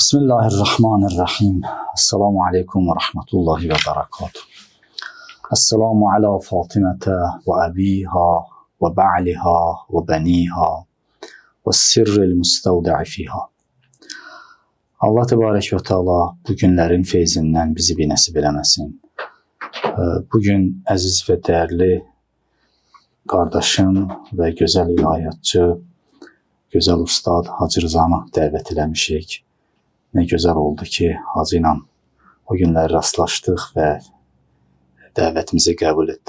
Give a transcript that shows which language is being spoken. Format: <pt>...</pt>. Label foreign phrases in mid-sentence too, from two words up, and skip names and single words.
<ar>بسم الله الرحمن الرحيم. السلام عليكم ورحمة الله وبركاته. السلام على فاطمة وأبيها وبعلها وبنيها والسر المستودع فيها. الله تبارك وتعالى</ar> <tr>bu günlerin feyzinden bizi bir</tr> <az>nasip eləməsin. Bugün əziz və dəyərli qardaşım və gözəl ilahiyatçı, gözəl ustad Hacı Rızanı dəvət eləmişik.</az> <tr>Ne güzel oldu ki</tr> <az>Hacı ilə o günlər rastlaşdıq və dəvətimizi qəbul etdi.</az>